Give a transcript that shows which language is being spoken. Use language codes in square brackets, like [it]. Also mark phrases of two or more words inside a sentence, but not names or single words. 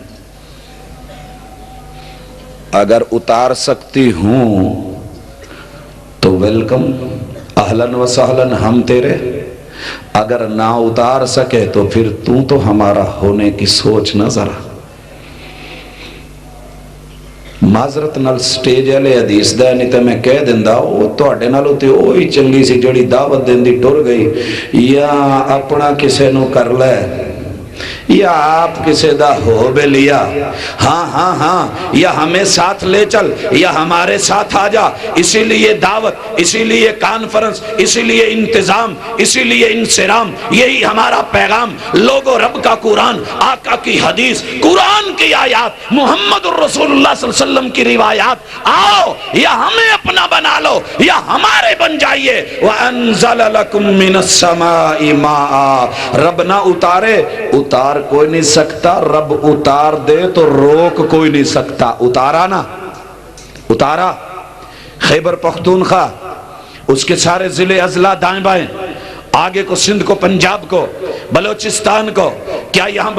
[ur] اگر اتار سکتی ہوں تو ویلکم، [ar] اہلاً و سہلاً، [ur] ہم تیرے۔ اگر نہ اتار سکے تو پھر تو ہمارا ہونے کی سوچ نہ ذرا۔ [pa] معذرت نال سٹیج والے حدیث دا نہیں تے میں کہہ دیندا او تواڈے نالوں تے اوہی چنگی سی جڑی دعوت دیندی ٹر گئی، یا اپنا کسے نو کر لے یا آپ کسے دا ہو بے لیا، ہاں ہاں ہاں، [ur] یا ہمیں ساتھ لے چل یا ہمارے ساتھ آ جا۔ اسی لیے دعوت، اسی لیے کانفرنس، اسی لیے انتظام، اسی لیے انصرام، یہی ہمارا پیغام۔ لوگو رب کا قرآن، آقا کی حدیث، قرآن کی آیات، محمد [ar] الرسول اللہ صلی اللہ علیہ وسلم [ur] کی روایات، آؤ یا ہمیں اپنا بنا لو یا ہمارے بن جائیے۔ [ar] وَأَنزَلَ لَكُم مِّنَ السَّمَاءِ مَاءً، [ur] رب نہ اتارے، اتار کوئی نہیں سکتا، رب اتار دے تو روک کوئی نہیں سکتا۔ اتارا نا، اتارا خیبر پختونخوا، اس کے سارے ضلع اضلاع دائیں بائیں، آگے کو سندھ کو، پنجاب کو، بلوچستان کو، کیا یہاں